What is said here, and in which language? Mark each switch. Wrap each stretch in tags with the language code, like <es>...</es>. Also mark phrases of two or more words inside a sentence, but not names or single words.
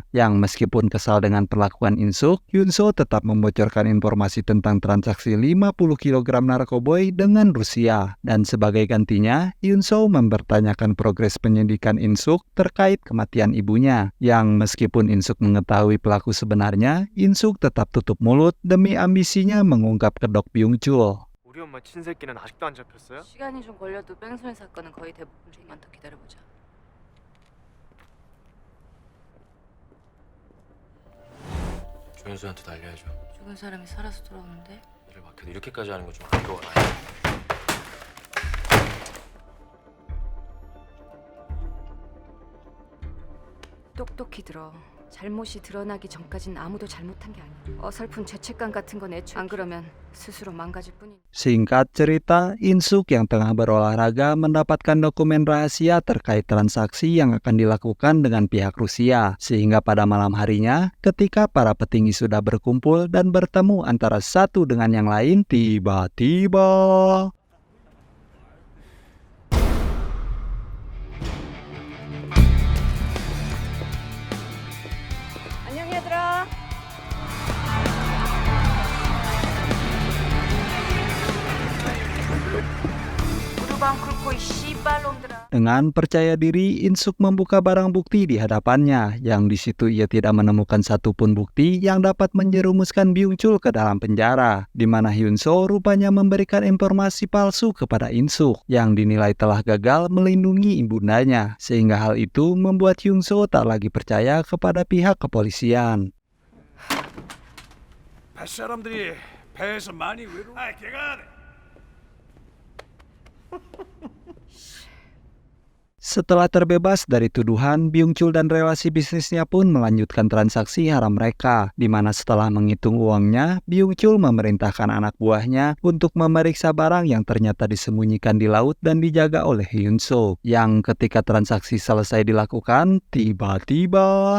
<id>Yang meskipun kesal dengan perlakuan In-suk, Hyunso tetap membocorkan informasi tentang transaksi 50 kg narkoba dengan Rusia, dan sebagai gantinya, Hyunso mempertanyakan progres penyidikan In-suk terkait kematian ibunya, yang meskipun In-suk mengetahui pelaku sebenarnya, In-suk tetap tutup mulut demi ambisinya mengungkap kedok Byung-chul.</id> <ko>우리 엄마 친새끼는 아직도 안 잡혔어요? 시간이 좀 걸려도 뺑소니 사건은 거의 대부분 좀만 더 기다려보자. 조현수한테도 알려야죠. 죽은 사람이 살아서 돌아오는데? 일을 맡겨도 이렇게까지 하는 건 좀 아까워. 똑똑히 들어. 잘못이 드러나기 전까진 아무도 잘못한 게 아니야. 어설픈 죄책감 같은 건 애초에 안 그러면 스스로 망가질 뿐이니.</ko> <id>Singkat cerita, In-suk yang tengah berolahraga mendapatkan dokumen rahasia terkait transaksi yang akan dilakukan dengan pihak Rusia. Sehingga pada malam harinya, ketika para petinggi sudah berkumpul dan bertemu antara satu dengan yang lain, tiba-tiba...</id> <ko>안녕 얘들아. 무릎 안 꿇고 이 씨발놈들아.</ko> <id>Dengan percaya diri, In-suk membuka barang bukti di hadapannya, yang di situ ia tidak menemukan satupun bukti yang dapat menjerumuskan Byung-chul ke dalam penjara, di mana Hyunso rupanya memberikan informasi palsu kepada In-suk, yang dinilai telah gagal melindungi ibundanya, sehingga hal itu membuat Hyunso tak lagi percaya kepada pihak kepolisian.</id> <ko>뱃사람들이 배에서 많이 외로워. 아, 걔가</ko> <id>Setelah terbebas dari tuduhan, Byung-chul dan relasi bisnisnya pun melanjutkan transaksi haram mereka, di mana setelah menghitung uangnya, Byung-chul memerintahkan anak buahnya untuk memeriksa barang yang ternyata disembunyikan di laut dan dijaga oleh Hyunso, yang ketika transaksi selesai dilakukan, tiba-tiba...</id>